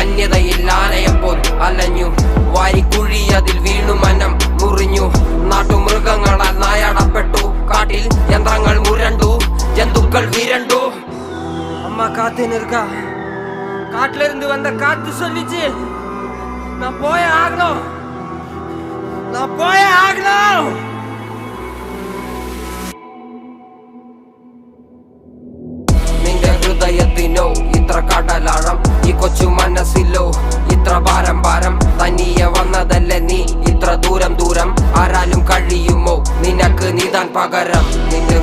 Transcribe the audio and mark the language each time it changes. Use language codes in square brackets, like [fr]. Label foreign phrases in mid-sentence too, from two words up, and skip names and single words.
[ml] വന്യതയിൽ ആനയെപ്പോൾ അലഞ്ഞു. വാരിക്കുഴി അതിൽ വീണു മനം മുറിഞ്ഞു. നാട്ടുമൃഗങ്ങളാൽ നായാടപ്പെട്ടു. കാട്ടിൽ യന്ത്രങ്ങൾ മുരണ്ടു, ജന്തുക്കൾ വിരണ്ടു. [ta] அம்மா காத்து இருக்கா. காட்டுல இருந்து வந்த காத்து சொல்லிச்சு, நான் போயே ஆகணும், நான் போயே ஆகணும். [ml] നിന്റെ ഹൃദയത്തിനോ ഇത്ര കടലാഴം, ഈ കൊച്ചു മനസ്സിലോ ഇത്ര ഭാരം ഭാരം. തനിയെ വന്നതല്ലേ നീ ഇത്ര ദൂരം ദൂരം. ആരാലും കഴിയുമോ നിനക്ക് നീതാൻ പകരം?